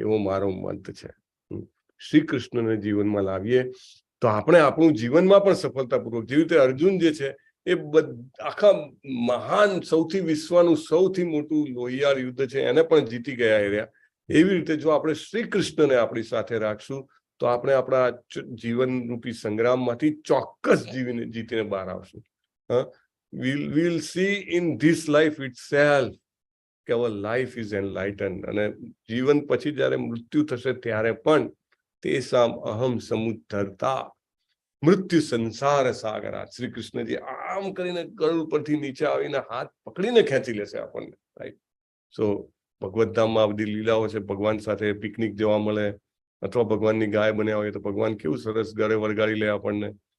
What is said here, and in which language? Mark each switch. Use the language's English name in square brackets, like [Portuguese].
[Gujarati] એવો મારો મત છે. શ્રી કૃષ્ણને જીવનમાં લાવીએ તો આપણે આપણું જીવનમાં પણ સફળતાપૂર્વક, જેવી રીતે અર્જુન જે છે એ આખા મહાન, સૌથી વિશ્વનું સૌથી મોટું લોહિયાળ યુદ્ધ છે એને પણ જીતી ગયા રહ્યા. એવી રીતે જો આપણે શ્રી કૃષ્ણને આપણી સાથે રાખશું તો આપણે આપણા જીવનરૂપી સંગ્રામમાંથી ચોક્કસ જીતીને બહાર આવશું. [English] we'll see in this life itself કે our life is enlightened. [Gujarati] અને જીવન પછી જ્યારે મૃત્યુ થશે ત્યારે પણ [Sanskrit] તેસામ અહમ સમુદ્ધરતા મૃત્યુ સંસાર સાગરા. [Gujarati] શ્રી કૃષ્ણજી આમ કરીને ગરુડ પરથી નીચે આવીને હાથ પકડીને ખેંચી લેશે આપણને. રાઈટ. સો ભગવદ ધામમાં બધી લીલાઓ છે. ભગવાન સાથે પિકનિક જવા મળે, અથવા ભગવાનની ગાય બન્યા હોય તો ભગવાન કેવું સરસ ઘરે વળગાડી લે આપણને.